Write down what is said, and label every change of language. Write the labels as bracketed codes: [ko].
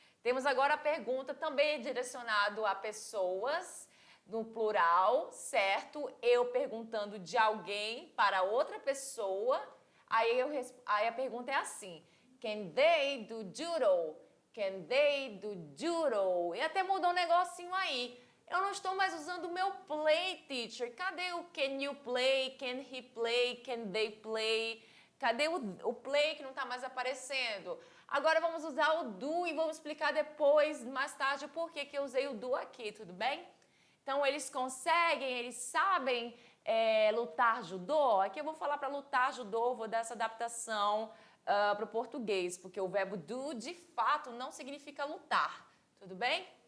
[pt] Temos agora a pergunta também direcionada a pessoas, no plural, certo? Eu perguntando de alguém para outra pessoa. Aí a pergunta é assim: [en] can they do judo? [pt] Can they do judo? E até mudou um negocinho aí. Eu não estou mais usando o meu play, teacher. Cadê o [en] can you play, can he play, can they play? [pt] Cadê o play que não está mais aparecendo? Agora vamos usar o do e vamos explicar depois, mais tarde, o porquê que eu usei o do aqui, tudo bem? Então, eles conseguem, eles sabem lutar judô. Aqui eu vou falar para lutar judô, vou dar essa adaptação para o português, porque o verbo do, de fato, não significa lutar, tudo bem?